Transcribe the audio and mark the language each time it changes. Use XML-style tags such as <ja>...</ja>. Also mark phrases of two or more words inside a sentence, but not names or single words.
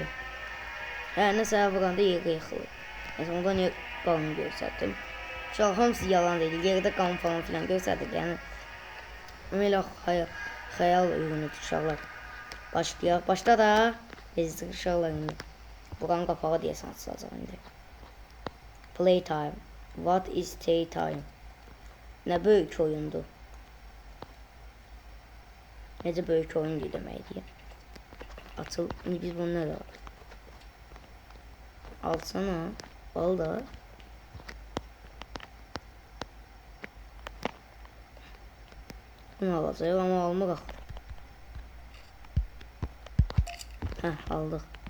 <az>Hə, nəsə vuranda yerə yıxılır. Mesela onda niyə qanı göstərdim? Uşaqlar hamısı yalan deyil. Yerdə qan falan filan göstərdik. Yəni elə xəyal ürünüdür uşaqlar. Başlayaq. Başla da. Bezdir uşaqlar indi. Buranın qapağı deyəsən açılacaq indi.</az> <en>Playtime. What is playtime?</en> <az>Nə böyük oyundur. Necə böyük oyun deməkdir. Açıl. İndi biz bunu nədə var? Alsana. Al da. Bunu alacağıq ama almırıq. Heh, aldık.</az>